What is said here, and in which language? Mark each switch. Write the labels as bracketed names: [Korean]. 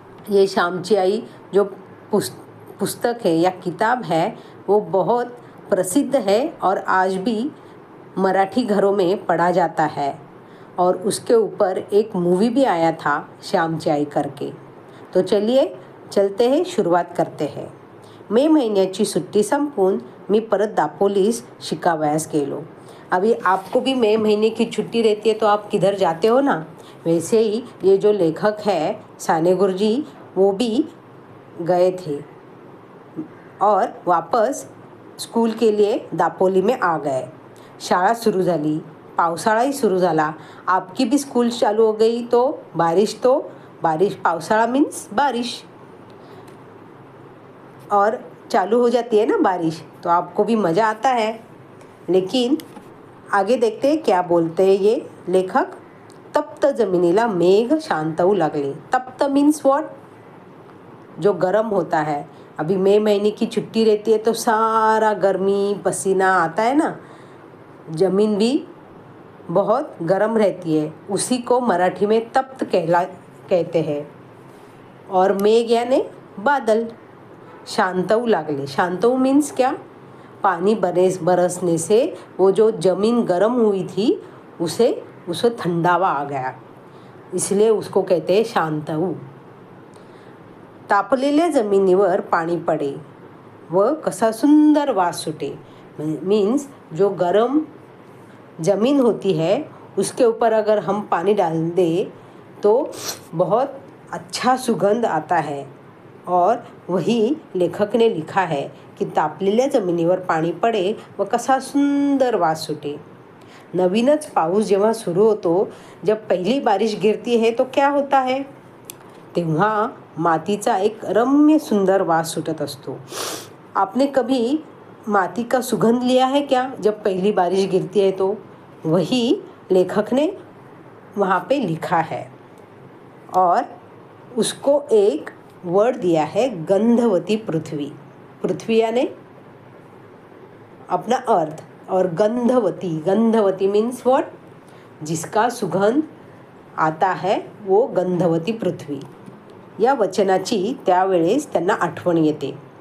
[Hindi] ये श्यामची आई जो पुस्तक है या किताब है वो बहुत प्रसिद्ध है और आज भी मराठी घरों में पढ़ा जाता है। और उसके ऊपर एक मूवी भी आया था श्यामची आई करके। तो चलिए चलते हैं, शुरुआत करते हैं। [Marathi] मे महिन्याची सुट्टी संपून मी परत दापोलीस शिकावयास गेलो। [Hindi] अभी आपको भी मई महीने की छुट्टी रहती है तो आप किधर जाते हो ना, वैसे ही ये जो लेखक है साने गुरुजी वो भी गए थे और वापस स्कूल के लिए दापोली में आ गए। [Marathi] शाळा सुरू झाली, पावसाळाही सुरू झाला। [Hindi] आपकी भी स्कूल चालू हो गई तो बारिश, पावसाळा मीन्स बारिश, और चालू हो जाती है ना बारिश, तो आपको भी मज़ा आता है। लेकिन आगे देखते हैं क्या बोलते हैं ये लेखक। [Marathi] तप्त जमिनीला मेघ शांत होऊ लागले। तप्त [English] Means what? [Hindi] जो गर्म होता है। अभी मई महीने की छुट्टी रहती है तो सारा गर्मी पसीना आता है ना, जमीन भी बहुत गर्म रहती है। उसी को मराठी में तप्त कहते हैं। और मेघ यानी बादल। शांतऊ लागले, शांतऊ मीन्स क्या? पानी बरसने से वो जो ज़मीन गर्म हुई थी उसे ठंडावा आ गया, इसलिए उसको कहते हैं शांतऊ। [Marathi] तापलेल्या जमिनीवर पाणी पडे व कसा सुंदर वास सुटे। [Hindi] मीन्स जो गर्म ज़मीन होती है उसके ऊपर अगर हम पानी डाल दें तो बहुत अच्छा सुगंध आता है। और वही लेखक ने लिखा है कि [Marathi] तापलेल्या जमिनीवर पाणी पडे व कसा सुंदर वास सुटे। नवीनच पाऊस जेव्हा सुरू होतो, [Hindi] जब पहली बारिश गिरती है तो क्या होता है? [Marathi] तेव्हा मातीचा एक रम्य सुंदर वास सुटत असतो। [Hindi] आपने कभी माटी का सुगंध लिया है क्या जब पहली बारिश गिरती है? तो वही लेखक ने वहाँ पे लिखा है और उसको एक वर्ड दिया है गंधवती पृथ्वी। पृथ्वी यानी अपना अर्थ, और गंधवती [English] Means what? [Hindi] जिसका सुगंध आता है वो गंधवती पृथ्वी। [Marathi] या वचनाची त्यावेळेस त्यांना आठवण येते।